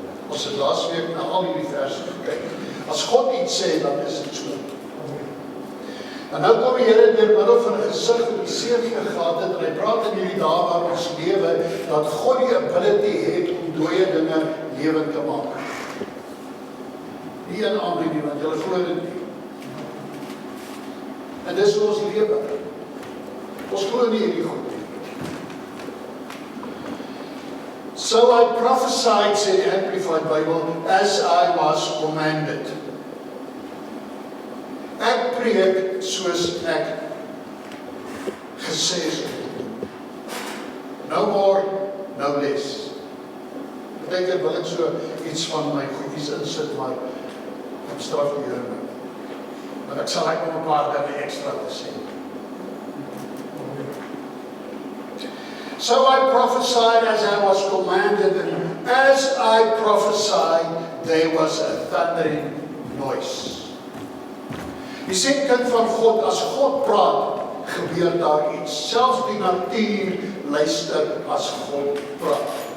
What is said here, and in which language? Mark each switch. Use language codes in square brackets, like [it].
[af] Ons het laasweek na al hierdie verse gekyk. As God iets sê, dan is dit so. En nou kom die Here deur middel van 'n gesig wat Esegiel gehad het, en hy praat in hierdie dae waar ons lewe, dat God die ability het om dooie dinge lewend te maak. Nie een ander nie, want julle glo dit nie. En dis hoe ons lewe. Ons glo nie hierdie goed nie. [en] So I prophesied, [af] sê die Amplified Bible, [en] as I was commanded. [af] Ek preek soos ek gesê is. [en] No more, no less. [af] Ek wil ek so iets van my goedjies insit, maar ek straf die Here nou. Maar ek sal net nog 'n paar dinge ekstra te sê. [en] So I prophesied as I was commanded, and as I prophesied, there was a thundering noise. [af] Jy sien, kind van God, as God praat, gebeur daar iets. Selfs die natuur luister as God praat.